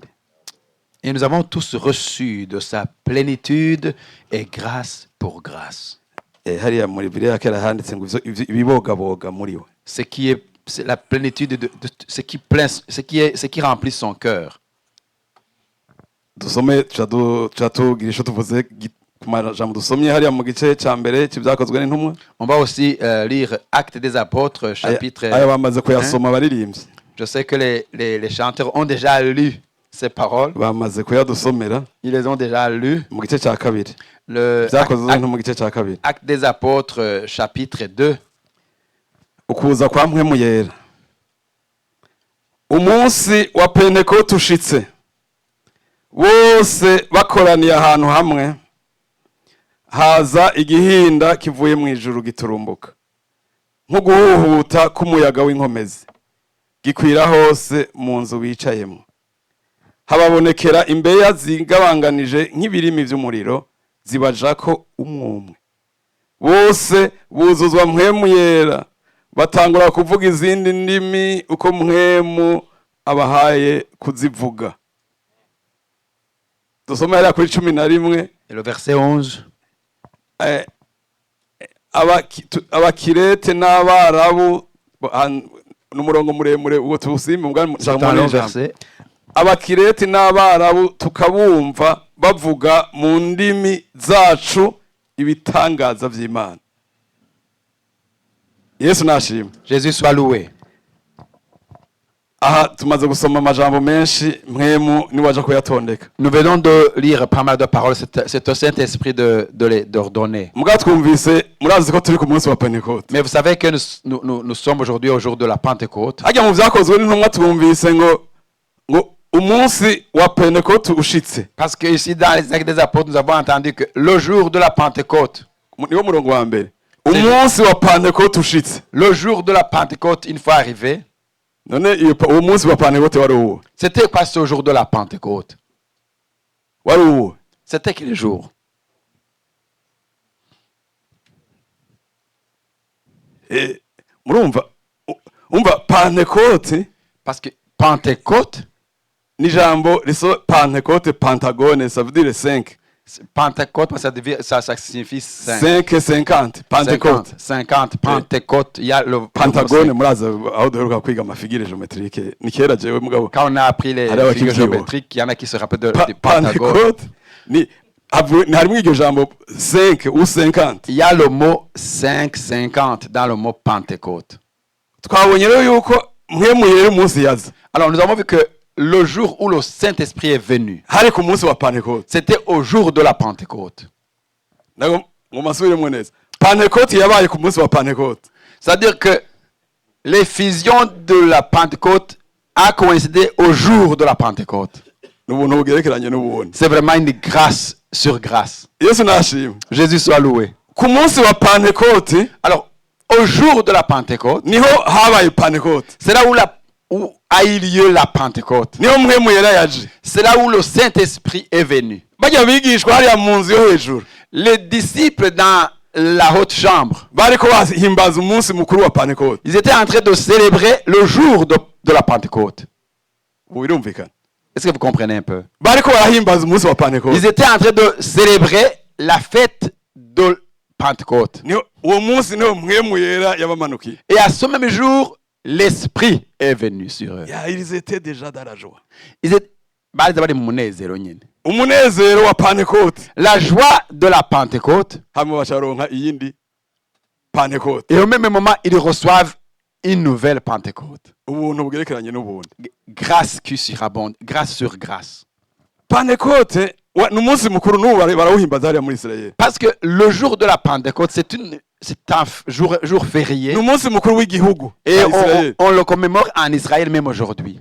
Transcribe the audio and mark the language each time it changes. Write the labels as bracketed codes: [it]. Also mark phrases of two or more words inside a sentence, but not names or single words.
[fr] Et nous avons tous reçu de sa plénitude et grâce pour grâce. [rn] Hariya muri Bibiliya kera handitse ngo ibibogaboga muri we. [fr] C'est la plénitude de ce qui remplit son cœur. [rn] Dusome tugira ico tuvuze ku majambo dusomye hariya mu gice ca mbere c'ivyakozwe n'intumwa. [fr] On va aussi lire Actes des Apôtres, chapitre [rn] aya bamaze kuyasoma baririmbye. [fr] Je sais que les chanteurs ont déjà lu ces paroles. [rn] Bamaze kuyadusomera. [fr] Ils les ont déjà lus. [rn] Mu gice ca kabiri. [fr] Le [rn] Vyakozwe mu gice ca kabiri. [fr] Actes des Apôtres, chapitre 2. [rn] Ukuza kwa mpwemu yera. Umunsi wa Pentekote ushitse. Bose bakoraniye ahantu hamwe. Haza igihinda kivuye mu ijuru giturumbuka. Nko guhuhuta k'umuyaga w'inkomezi. Gikwira hose mu nzu bicayemo. Hababonekera imbeya zigabanganije nk'ibirimi vy'umuriro zibajako umwumwe. Bose buzuzwa mpwemu yera. Batangura kuvuga izindi ndimi uko mpwemu abahaye kuzivuga. Dusome hariya kuri 11. [fr] Et le verset 11. [rn] Abakirete n'abarabu n'umurongo muremure uwo tusimba verset. Abakirete n'abarabu tukabumva bavuga mu ndimi zacu ibitangaza vy'Imana. Yesu nashimwe. [fr] Jésus soit loué. [rn] Aha tumaze gusoma amajambo menshi mpwemu niwaje kuyatondeka. [fr] Nous venons de lire pas mal de paroles. C'est au Saint-Esprit d'ordonner. [rn] Muga twumvise murazi ko turi ku munsi wa Pentecote. [fr] Mais vous savez que nous sommes aujourd'hui au jour de la Pentecôte. [rn] Ajya mu vyakozwe n'intumwa twumvise ngo umunsi wa Pentecote ushitse. [fr] Parce que ici dans les Actes des Apôtres, nous avons entendu que le jour de la Pentecôte. [rn] Niwo murongo wa mbere. Umunsi wa Pentecote ushitse. [fr] Le jour de la Pentecôte, une fois arrivé. [rn] None uwo munsi wa Pentecote wari uwo. [fr] C'était quoi ce jour de la Pentecôte? [rn] Wari uwo. [fr] C'était quel jour? [rn] Murumva Pentecote. [fr] Parce que Pentecôte, [rn] ni jambo riso Pentecote Pentagone, [fr] ça veut dire 5. Pentecôte, ça signifie 5. 5 et 50. Pentecôte. 50. Pentecôte. Il y a le Pentagone, [rn] muraza aho duheruka kwiga amafigure géométrique. Ni kera jewe mugabo. [fr] Quand on a appris les figures géométriques, il y en a qui se rappellent de Pentagone. Pentecôte. [rn] Ni harimo iryo jambo 5 ou 50. [fr] Il y a le mot 5, 50 dans le mot Pentecôte. [rn] Twabonye rero yuko mpwemu yera umunsi yaza. [fr] Alors nous avons vu que le jour où le Saint-Esprit est venu. [rn] hari ku munsi wa Pentecote. [fr] C'était au jour de la Pentecôte. [rn] Nago ngo masubiremo neza. Pentecote yabaye ku munsi wa Pentecote. [fr] C'est-à-dire que l'effusion de la Pentecôte a coïncidé au jour de la Pentecôte. [rn] N'ubuntu bugerekeranye n'ubundi. [fr] C'est vraiment une grâce sur grâce. [rn] Yesu nashimwe. [fr] Jésus soit loué. [rn] Ku munsi wa Pentecote [fr] Alors, au jour de la Pentecôte, [rn] niho habaye Pentecote. [fr] c'est là où a eu lieu la Pentecôte. [rn] Niho mwemu yera yaje. [fr] C'est là où le Saint-Esprit est venu. [rn] Bajya bigishwa hariya mu nzu yo hejuru. [fr] Les disciples dans la haute chambre, [rn] Bariko bahimbaza umunsi mukuru wa Pentecote. [fr] ils étaient en train de célébrer le jour de la Pentecôte. [rn] Ubu birumvikana. [fr] Est-ce que vous comprenez un peu? [rn] Bariko barahimbaza umunsi wa Pentecote. [fr] Ils étaient en train de célébrer la fête de Pentecôte. [rn] Niho uwo munsi niho mwemu yera yabamanukiye. [fr] Et à ce même jour, l'Esprit est venu sur eux. Ya ils étaient déjà dans la joie. Ils étaient [rn] bari bari mu munezero nyine. Umunezero wa Pentecote. [fr] La joie de la Pentecôte. [rn] Hamwe bacaronka iyindi Pentecote. [fr] Et au même moment, ils reçoivent une nouvelle Pentecôte. [rn] Ubuntu bugerekeranye n'ubundi. [fr] Grâce qui surabonde, grâce sur grâce. [rn] Pentecote n'umunsi mukuru n'ubu barawuhimbaza hariya muri Israel. [fr] Parce que le jour de la Pentecôte, c'est un jour férié. [rn] N'umunsi mukuru w'igihugu. [fr] Et on le commémore en Israël même aujourd'hui.